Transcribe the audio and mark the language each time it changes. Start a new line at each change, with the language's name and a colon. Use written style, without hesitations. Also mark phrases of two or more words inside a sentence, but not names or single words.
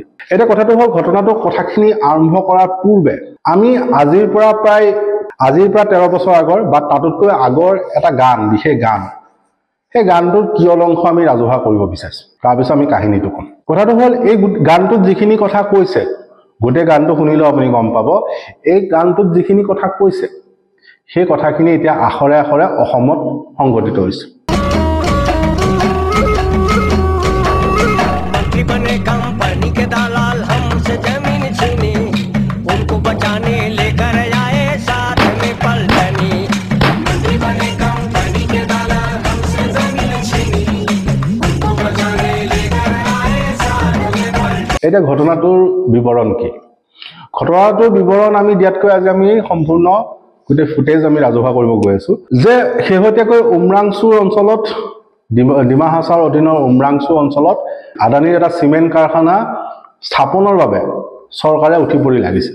Assamese: এতিয়া কথাটো হ'ল ঘটনাটো কথাখিনি আৰম্ভ কৰাৰ পূৰ্বে আমি আজিৰ পৰা 13 বছৰ আগৰ বা তাতোতকৈ আগৰ এটা গান, বিশেষ গান, সেই গানটোৰ কিয়ল অংশ আমি ৰাজহুৱা কৰিব বিচাৰিছো। তাৰপিছত আমি কাহিনীটো ক'ম। কথাটো হ'ল এই গানটোত যিখিনি কথা কৈছে, গোটেই গানটো শুনিলেও আপুনি গম পাব এই গানটোত যিখিনি কথা কৈছে সেই কথাখিনি এতিয়া আখৰে আখৰে অসমত সংঘটিত হৈছে।
Hindi: कंपनी के दलाल हमसे जमीन छीनी, उनको बचाने लेकर आए साथ में पलटनी। मंत्री बने कंपनी के दलाल हमसे जमीन छीनी, उनको बचाने लेकर आए साथ में पलटनी।
Assamese: এটা ঘটনাটোৰ বিৱৰণ কি? ঘটনাটোৰ বিৱৰণ আমি দিয়াতকৈ আজি আমি সম্পূৰ্ণ গোটেই ফুটেজ আমি ৰাজহুৱা কৰিব গৈ আছো যে শেহতীয়াকৈ উমৰাংচুৰ অঞ্চলত ডিমা হাছাওৰ অধীনৰ উমৰাংচু অঞ্চলত আদানীৰ এটা সিমেন্ট কাৰখানা স্থাপনৰ বাবে চৰকাৰে উঠি পৰি লাগিছে।